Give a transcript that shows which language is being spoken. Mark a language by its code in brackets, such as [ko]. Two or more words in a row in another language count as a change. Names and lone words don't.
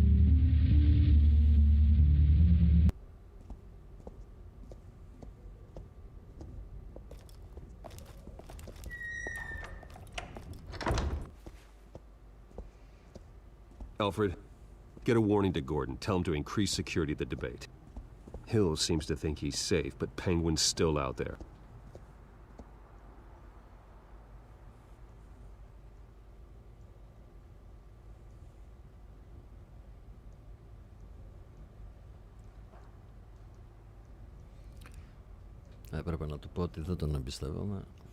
[en] Alfred, get a warning to Gordon. Tell him to increase security at the debate. Hill seems to think he's safe, but Penguin's still out there. [el] Έπρεπε να του πω ότι δεν τον εμπιστεύομαι.